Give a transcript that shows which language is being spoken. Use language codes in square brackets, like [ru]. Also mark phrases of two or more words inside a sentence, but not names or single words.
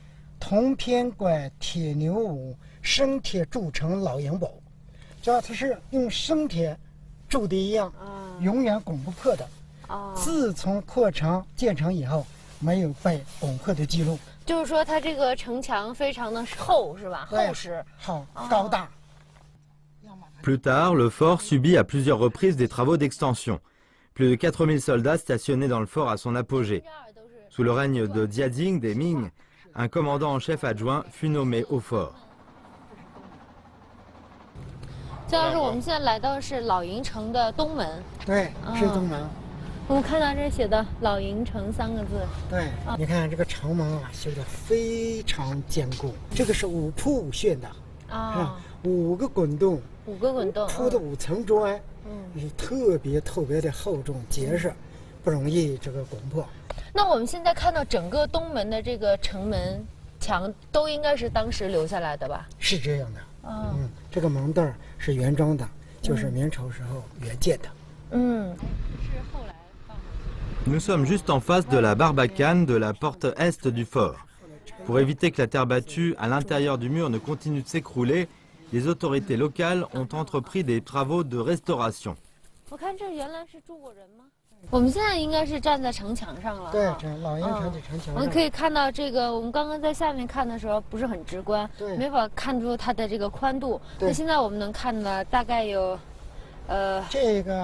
[zh] 铜片怪铁牛舞，生铁铸成老营堡，主要它是用生铁铸的一样，永远攻不破的。自从扩城建成以后，没有被攻破的记录。就是说，它这个城墙非常的厚，是吧？厚实，高大。 [fr] Plus tard, le fort subit à plusieurs reprises des travaux d'extension. Plus de 4000 soldats stationnaient dans le fort à son apogée. Sous le règne de Diading des Ming, un commandant en chef adjoint fut nommé au fort. [zh] 姜老师，我们现在来到的是老营城的东门。对，是东门。我们看到这写的“老营城”3个字。对，你看这个城门修得非常坚固，这个是5铺5旋的，5个滚动，5个滚动铺的5层砖，特别的厚重结实，不容易这个攻破。那我们现在看到整个东门的这个城门墙都应该是当时留下来的吧？是这样的。这个门凳是原装的，就是明朝时候原建的。是后来。 [fr] Nous sommes juste en face de la barbacane de la porte est du fort. Pour éviter que la terre battue à l'intérieur du mur ne continue de s'écrouler, les autorités locales ont entrepris des travaux de restauration. [zh] 我看这原来是住过人吗？我们现在应该是站在城墙上了。对，老营城的城墙上。我们可以看到这个，我们刚刚在下面看的时候不是很直观，没法看出它的这个宽度。那现在我们能看到大概有，这个